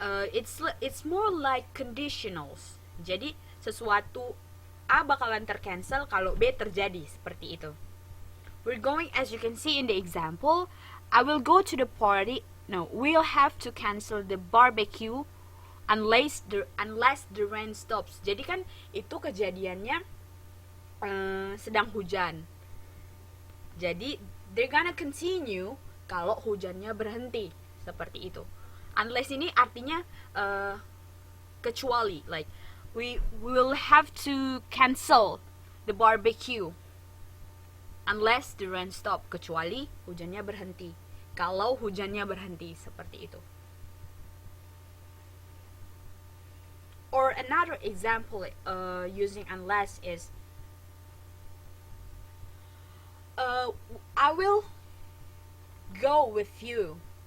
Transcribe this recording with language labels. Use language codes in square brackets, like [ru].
[id] It's more like conditionals. Jadi sesuatu A bakalan tercancel kalau B terjadi, seperti itu. [en] We're going, as you can see in the example, I will go to the party. No, we'll have to cancel the barbecue unless the rain stops. [id] Jadi kan itu kejadiannya sedang hujan. Jadi they're gonna continue kalau hujannya berhenti, seperti itu. [en] Unless ini artinya kecuali, like we will have to cancel the barbecue unless the rain stop, kecuali hujannya berhenti. [id] Kalau hujannya berhenti, seperti itu. [en] Or another example using unless is I will go with you.